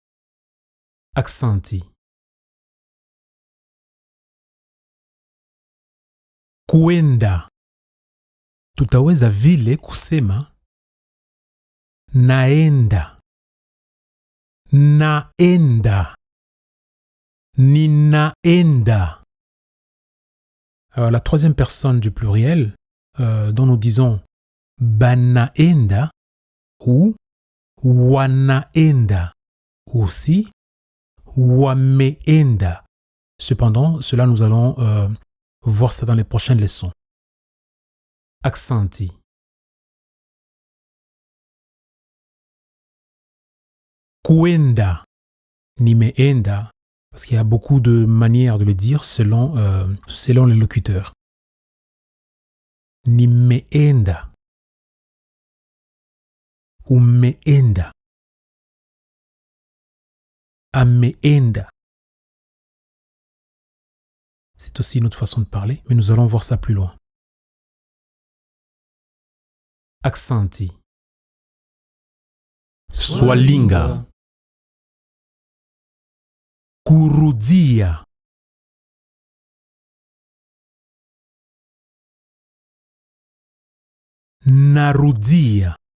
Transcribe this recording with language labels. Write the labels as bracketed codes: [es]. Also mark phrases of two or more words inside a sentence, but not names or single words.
[sw] Accenti. Kuenda. Tutaweza vile kusema naenda. Naenda. Ninaenda. [fr] La troisième personne du pluriel, dont nous disons banaenda ou wanaenda, ou aussi wameenda. Cependant, cela nous allons voir ça dans les prochaines leçons. [sw] Accenti. Kuenda, nimeenda, [fr] parce qu'il y a beaucoup de manières de le dire selon les locuteurs. [sw] Nimeenda. Umeenda. Ameenda. [fr] C'est aussi une autre façon de parler, mais nous allons voir ça plus loin. [sw] Accenti. Swalinga. Kurudia. Narudia.